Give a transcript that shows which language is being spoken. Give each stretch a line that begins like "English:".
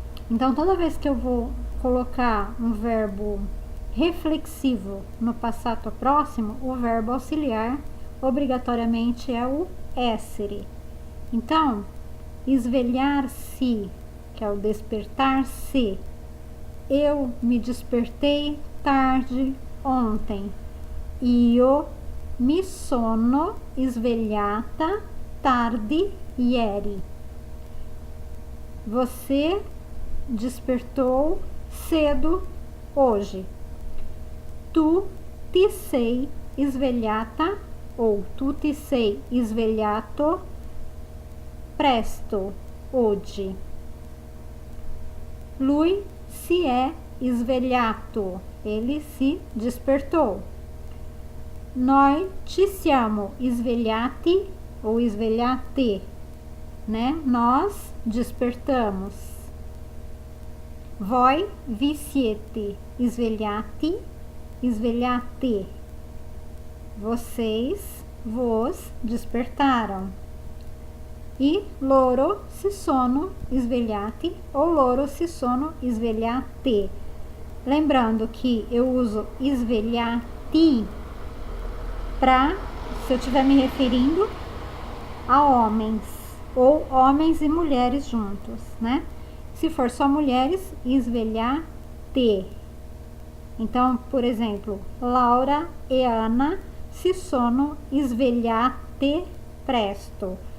Portuguese: Então toda vez que eu vou colocar um verbo reflexivo no passado próximo, o verbo auxiliar obrigatoriamente é o essere. Então, esvelhar-se, que é o despertar-se. Eu me despertei tarde ontem.
Italian: Io mi sono svegliata tardi ieri.
Portuguese: Você despertou cedo hoje.
Italian: Tu ti sei svegliata ou tu ti sei svegliato presto oggi. Lui si è svegliato,
Portuguese: ele se despertou.
Italian: Noi ci siamo svegliati ou svegliate, né?
Portuguese: Nós despertamos.
Italian: Voi vi siete svegliati, svegliate.
Portuguese: Vocês vos despertaram.
Italian: E loro si sono svegliati ou loro si sono svegliate.
Portuguese: Lembrando que eu uso svegliati para, se eu estiver me referindo a homens, ou homens e mulheres juntos, né? Se for só mulheres, svegliate. Então, por exemplo, Laura e Ana
Italian: si sono svegliate presto.